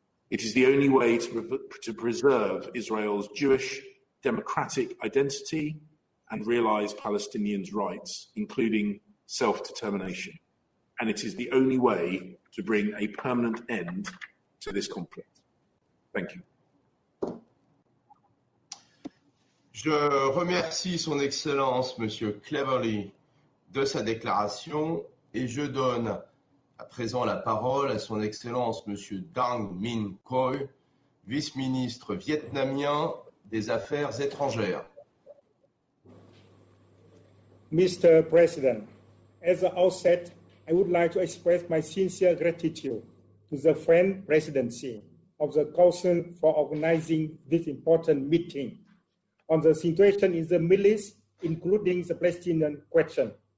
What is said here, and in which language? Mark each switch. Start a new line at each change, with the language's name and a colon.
English: It is the only way to preserve Israel's Jewish democratic identity and realize Palestinians' rights, including self-determination. And it is the only way to bring a permanent end to this conflict. Thank you.
French: Je remercie Son Excellence Monsieur Cleverly de sa déclaration et je donne à présent la parole à Son Excellence Monsieur Dang Minh Khoi, vice-ministre vietnamien des Affaires étrangères.
English: Mr. President, at the outset, I would like to express my sincere gratitude to the French presidency of the Council for organizing this important meeting on the situation in the Middle East, including the Palestinian question.